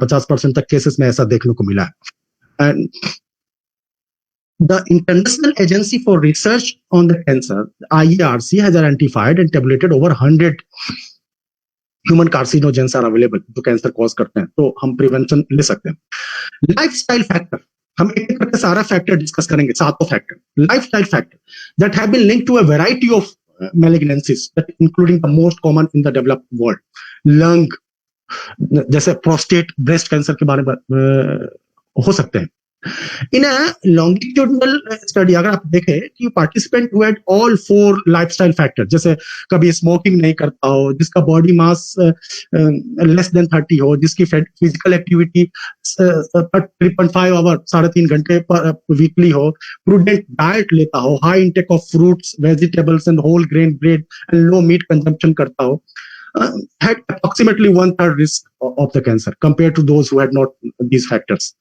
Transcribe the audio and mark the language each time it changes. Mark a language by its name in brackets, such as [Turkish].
[Hindi] 50% तक केसेस में ऐसा देखने को मिला है. [English] And the International Agency for Research on the Cancer, IARC, has identified and tabulated over 100 human carcinogens are available [Hindi] जो कैंसर कॉज करते हैं. तो हम प्रिवेंशन ले सकते हैं. लाइफस्टाइल फैक्टर, हम एक एक करके सारा फैक्टर डिस्कस करेंगे. [English] 7 factor, lifestyle factor that have been linked to a variety of malignancies, including the most common in the developed world. [Hindi] Lung, जैसे प्रोस्टेट, ब्रेस्ट कैंसर के बारे में हो सकते हैं. [English] In a longitudinal study, [Hindi] अगर आप देखें कि [English] participant who had all 4 lifestyle factors, [Hindi] जैसे कभी स्मोकिंग नहीं करता हो, [English] जिसका body mass less than 30 हो, जिसकी फिजिकल एक्टिविटी 3.5 आवर 3.5 घंटे वीकली हो, प्रूडेंट डाइट लेता हो, high intake of fruits, vegetables and whole grain bread and low meat consumption करता हो, had approximately 1/3 risk of the cancer compared to those who had not these factors.